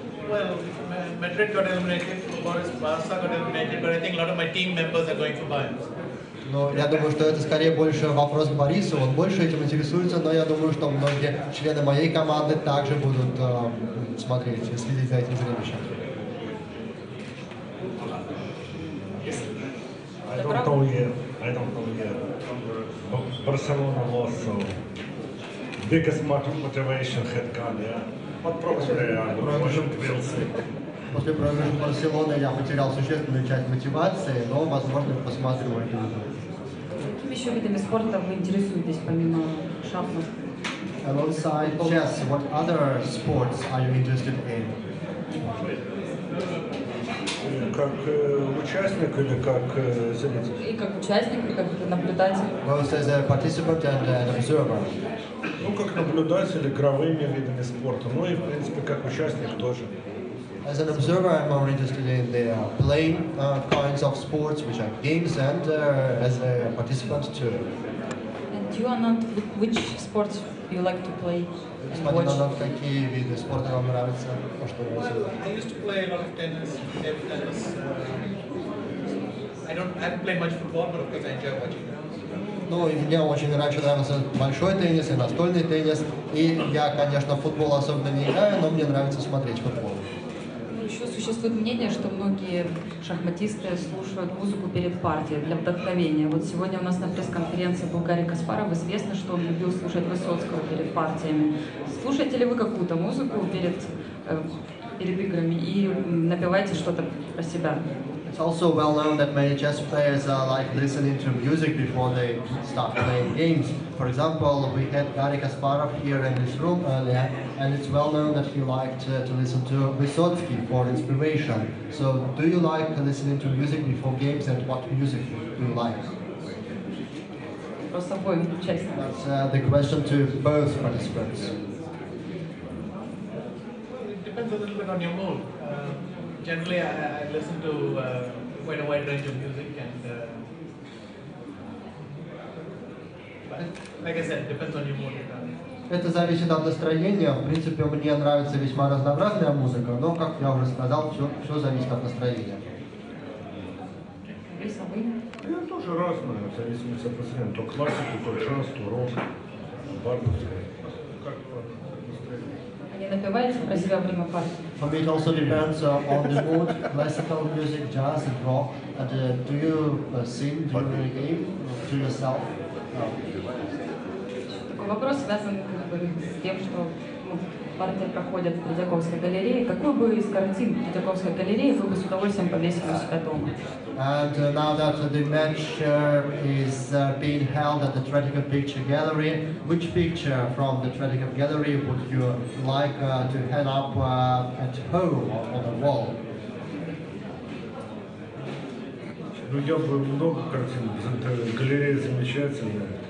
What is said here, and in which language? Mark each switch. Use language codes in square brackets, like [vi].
[en] Well, Madrid got eliminated, Barca got eliminated, but I think a lot of my team members are going for Bayern. [ru] Ну, я думаю, что это скорее больше вопрос к Борису, он больше этим интересуется, но я думаю, что многие члены моей команды также будут смотреть и следить за этим зрелищем. [en] I don't know yet. Barcelona lost, so biggest motivation had gone, yeah. But probably I will see. [ru] После проигрыша Барселоны я потерял существенную часть мотивации, но, возможно, посмотрю это. Какими еще видами спорта вы интересуетесь помимо шахмат? [en] Alongside chess, what other sports are you interested in? [ru] Как участник или как зритель? И как участник, и как наблюдатель? [en] Both as a participant and an observer. [ru] Ну, как наблюдатель игровыми видами спорта, ну и, в принципе, как участник тоже. [en] As an observer, I'm more interested in the playing kinds of sports, which are games, and as a participant too. And you are not, which sports you like to play and [ru] Господин [en] watch? [ru] Анат, какие виды спорта вам нравятся? Что [en] Well, I used to play a lot of tennis, table tennis. I haven't played much football, but of course I enjoy watching it. [ru] Ну, и мне очень раньше нравился большой теннис и настольный теннис. И я, конечно, в футбол особенно не играю, но мне нравится смотреть футбол. Еще существует мнение, что многие шахматисты слушают музыку перед партией для вдохновения. Вот сегодня у нас на пресс-конференции был Гарри Каспаров. Известно, что он любил слушать Высоцкого перед партиями. Слушаете ли вы какую-то музыку перед играми и напеваете что-то про себя? [en] It's also well known that many chess players like listening to music before they start playing games. For example, we had Garry Kasparov here in this room earlier, and it's well known that he liked to listen to Vysotsky for inspiration. So, do you like listening to music before games, and what music do you like? [ru] Просто обоим участникам. [en] That's the question to both participants. It depends a little bit on your mood. Generally, I listen to quite a wide range of music, and but like I said, it depends on your mood. [ru] Это зависит от настроения. В принципе, мне нравится весьма разнообразная музыка, но, как я уже сказал, все зависит от настроения. Я тоже разное, в зависимости от настроения. То классику, то джаз, то рок, бардовская. Как настроение? Не напеваете про себя во время партии? [en] For me, it also depends on the mood, classical music, jazz, and rock. And do you sing during the game to yourself? [ru] Такой вопрос связан с тем, что партия проходит в Третьяковской галерее. Какую бы из картин Третьяковской галереи вы бы с удовольствием повесили у себя дома? [en] And now that the match is being held at the Tretyakov Picture Gallery, which picture from the Tretyakov Gallery would you like to hang up at home on the wall? [ru] Ну, я бы много картин, галерея замечательная.